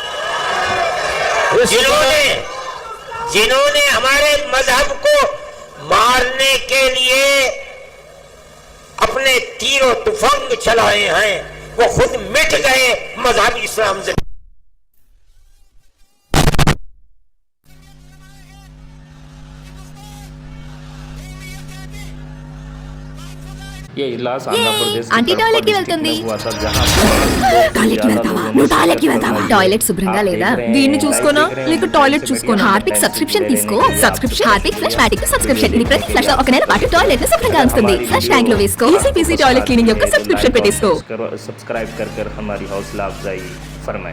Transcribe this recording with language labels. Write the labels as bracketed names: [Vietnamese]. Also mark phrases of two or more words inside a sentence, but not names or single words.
[Urdu] جنہوں نے ہمارے مذہب کو مارنے کے لیے اپنے تیر و تفنگ چلائے ہیں وہ خود مٹ گئے مذہب اسلام سے. یہ اجلاس آندھرا پردیش [Telugu] ఆంటీ టాయిలెట్ కి వెళ్తుంది. టాయిలెట్ కి వెళ్తావా? టాయిలెట్ శుభ్రంగా లేదా? దీన్ని చూసుకోనా లేక టాయిలెట్ చూసుకోనా? హార్పిక్ సబ్స్క్రిప్షన్ తీసుకో. [English] subscription Harpic Flushmatic subscription. [Telugu] ఇది ప్రతి ఫ్లష్ లో ఒక నెల పాటు టాయిలెట్ ని శుభ్రంగా ఉంచుతుంది. [English] flush tank [Telugu] లో వేసుకో. [English] easy peasy toilet cleaning [Telugu] యొక్క సబ్స్క్రిప్షన్ పెట్టేసుకో. [Urdu] سبسکرائب کر ہماری حوصلہ افزائی فرمائے.